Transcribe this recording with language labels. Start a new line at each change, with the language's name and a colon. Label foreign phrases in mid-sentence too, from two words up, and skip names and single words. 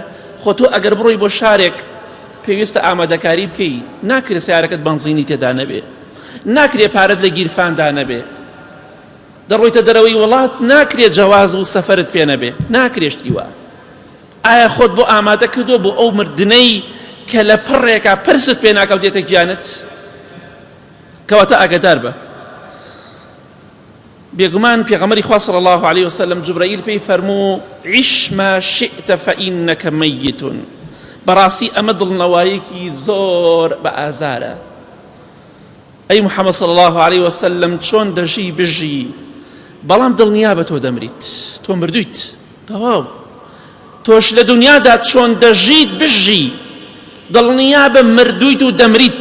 Central Kurdish: خۆ تۆ ئەگەر بڕۆی بۆ شارێک پێویستە ئامادەکاری بکەی، ناکرێت سیارەکەت بەنزینی تێدا نەبێ، ناکرێت پارەت لە گیرفاندا نەبێ، دەڕۆیتە دەرەوەی وڵات ناکرێت جەواز و سەفەرت پێ نەبێ، ناکرێشتی وە. ئایا خۆت بۆ ئامادە کردووە بۆ ئەو مردنەی کە لە پڕێکا پرست پێ ناکەوتێتە گیانت؟ کەواتە ئاگادار بە. بێگومان پێغەمبەری خوا
Arabic: صلی الله عليه وسلم
Central Kurdish: جوبرەئیل پێی فەرموو
Arabic: عیش ما شئت فإنك ميت.
Central Kurdish: بەڕاستی ئەمە دڵنەواییەکی زۆر بە ئازارە. ئەی محەممەد
Arabic: صلی الله عليه وسلم
Central Kurdish: چۆن دەژی بژی، بەڵام دڵنیا بە تۆ دەمریت، تۆ مردویت، تەواو. تۆش لە دنیادا چۆن دەژیت بژی، دڵنیا بە مردویت و دەمریت.